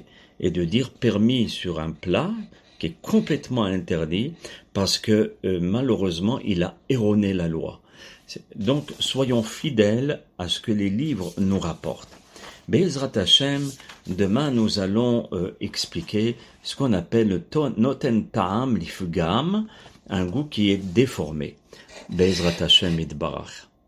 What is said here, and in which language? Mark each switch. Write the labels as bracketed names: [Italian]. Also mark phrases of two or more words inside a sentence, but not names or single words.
[French] Et de dire permis sur un plat qui est complètement interdit parce que malheureusement il a erroné la loi. Donc soyons fidèles à ce que les livres nous rapportent. [Hebrew] בעזרת השם, [French] demain nous allons expliquer ce qu'on appelle le [Hebrew] נותן טעם לפגם, [French] un goût qui est déformé. [Hebrew] בעזרת השם יתברך.